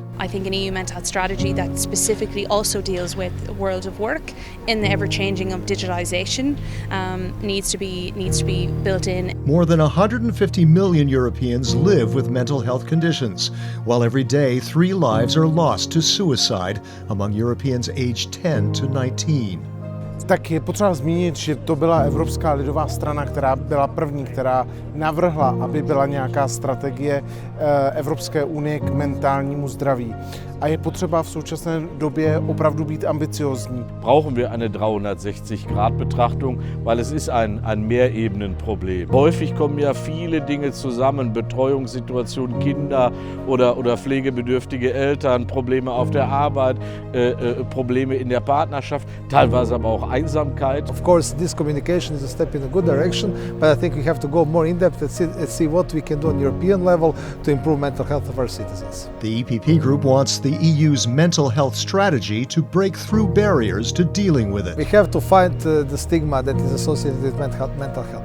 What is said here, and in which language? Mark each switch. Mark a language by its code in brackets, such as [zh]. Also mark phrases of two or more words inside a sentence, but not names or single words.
[en] I think an EU mental health strategy that specifically also deals with the world of work in the ever-changing of digitalisation needs to be built in. More than 150 million Europeans live with mental health conditions, while every day 3 lives are lost to suicide among Europeans aged 10 to 19. [cs] Tak je potřeba zmínit, že to byla Evropská lidová strana, která byla první, která navrhla, aby byla nějaká strategie Evropské unie k mentálnímu zdraví. A je potřeba v současné době opravdu být ambiciózní. [de] Brauchen wir eine 360-Grad-Betrachtung, weil es ist ein Mehrebenenproblem. Häufig kommen ja viele Dinge zusammen, Betreuungssituationen Kinder oder pflegebedürftige Eltern, Probleme auf der Arbeit, Probleme in der Partnerschaft, teilweise aber auch Einsamkeit. [en] Of course, this communication is a step in a good direction, but I think we have to go more in depth and see what we can do on European level to improve mental health of our citizens. The EPP Group wants the EU's mental health strategy to break through barriers to dealing with it. We have to fight the stigma that is associated with mental health.